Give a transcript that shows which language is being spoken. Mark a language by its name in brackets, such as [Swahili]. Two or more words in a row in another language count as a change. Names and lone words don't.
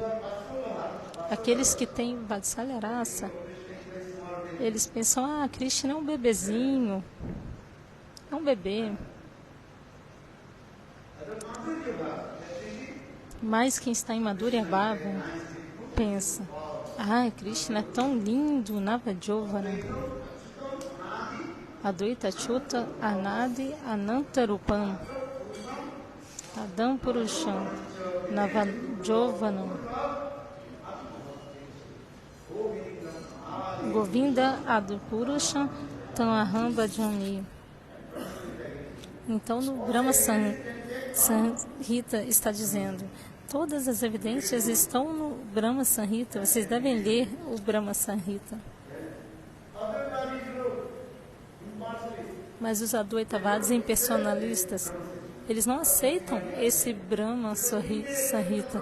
[Portuguese] Aqueles que têm [Sanskrit] Vatsalya Rasa, [Portuguese] eles pensam, Krishna é um bebezinho, é um bebê. Mas quem está em [Sanskrit] Madhurya Bhava [Portuguese] pensa, Krishna é tão lindo, Navajovana. [Sanskrit] Advaita Chuta Anadi Anantarupam Adam Purusham Navajovanam Govinda Adupurusham Tamaham Bhajani. [Portuguese] Então, no Brahma Samhita está dizendo, todas as evidências estão no Brahma Samhita, vocês devem ler o Brahma Samhita. Mas os Advaitavadas impersonalistas, eles não aceitam esse Brahma Samhita.